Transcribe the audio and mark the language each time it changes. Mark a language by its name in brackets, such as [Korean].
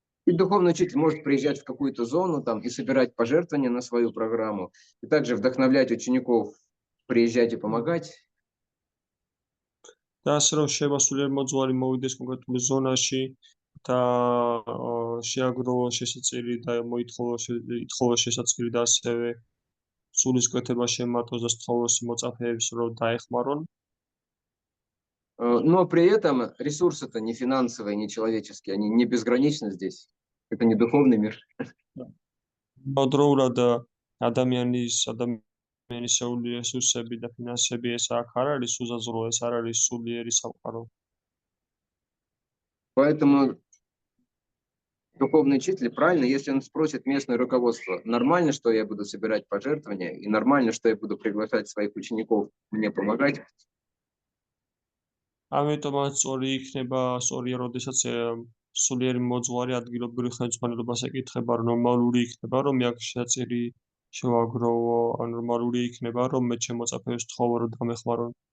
[Russian] И духовный учитель может приезжать в какую-то зону там и собирать пожертвования на свою программу, и также вдохновлять учеников приезжать и помогать. [Georgian] და ასე რომ შეიძლება სულიერ მოძღვარი მოვიდეს კონკრეტულ ზონაში და შეაგროვოს შესაწირი და ითხოვოს შესაწირი და ასევე სულის კვეთება შემატოს და სთხოვოს მოწაფეებს რომ დაეხმარონ. [Russian] Но при этом ресурсы-то не финансовые, не человеческие, они не безграничны здесь. Это не духовный мир. [Georgian] დროულად ადამიანის რესურსები და ფინანსები ეს აქ არ არის უზაზრო, ეს არ არის სულიერი სამყარო. [Russian] Поэтому духовный учитель, правильно, если он спросит местное руководство, нормально, что я буду собирать пожертвования, и нормально, что я буду приглашать своих учеников мне помогать. [Georgian] ამიტომაც სწორი იქნება, სწორია, როდესაც სულიერი მოძღვარი ადგილობრივ ხელმძღვანელობას ეკითხება, ნორმალური იქნება, რომ აქ შეაწირი შევაგროვო, ნორმალური იქნება, რომ მე შემოწაფებს თხოვო, რომ დამეხმარონ.